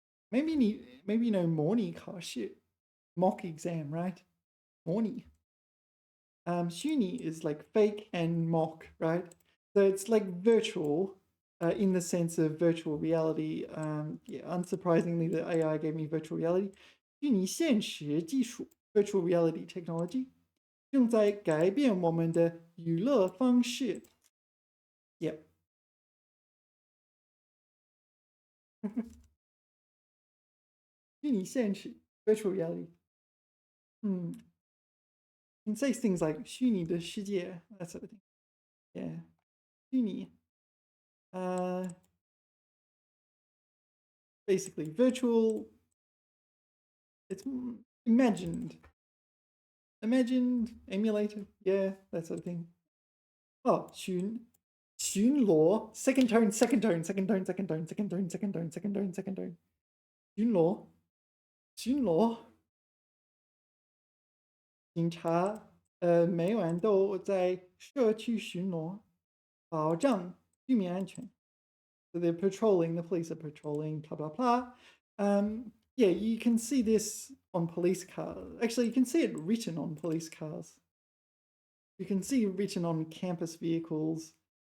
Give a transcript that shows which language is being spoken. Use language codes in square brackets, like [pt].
[en] maybe you know [zh] 模拟考试 [en] mock exam, right? [zh] 模拟 虚拟 [en] is like fake and mock, right? So it's like virtual in the sense of virtual reality. Yeah, unsurprisingly, the AI gave me virtual reality. [zh] 虚拟现实技术 [en] virtual reality technology [zh] 正在改变我们的娱乐方式。 [en] Yep. [zh] 虚拟现实 [en] virtual reality. It says things like [zh] 虚拟的世界 [en] that sort of thing. Yeah. 虚拟 basically virtual. It's imagined, emulated. Yeah, that sort of thing. Oh, 巡逻 second tone, second tone, second tone, second tone, second tone, second tone, second tone, second tone. [zh] 巡逻警察每晚都在社区巡逻，保障居民安全。 [en] So they're patrolling, the police are patrolling, blah, blah, blah. Yeah, you can see this on police cars. Actually, you can see it written on police cars. You can see it written on campus vehicles.